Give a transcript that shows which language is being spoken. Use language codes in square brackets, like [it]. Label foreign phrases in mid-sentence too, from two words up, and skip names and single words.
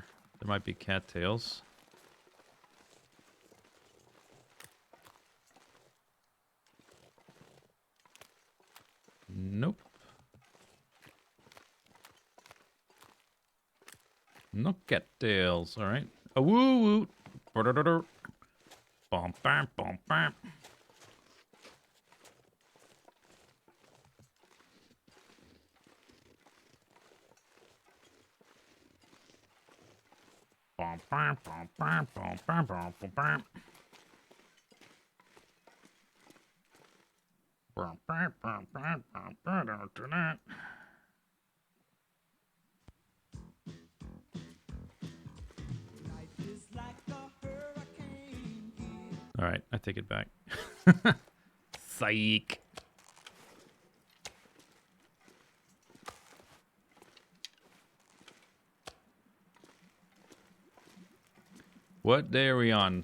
[en] There might be cattails. Nope. No cattails. All right. A woo woo. Bum bam bum bam. Bum bam bum bam bum bam bum bum bam. Bum bam bum bam bum bam bam. All right, I take it back. Psych. What day are we on?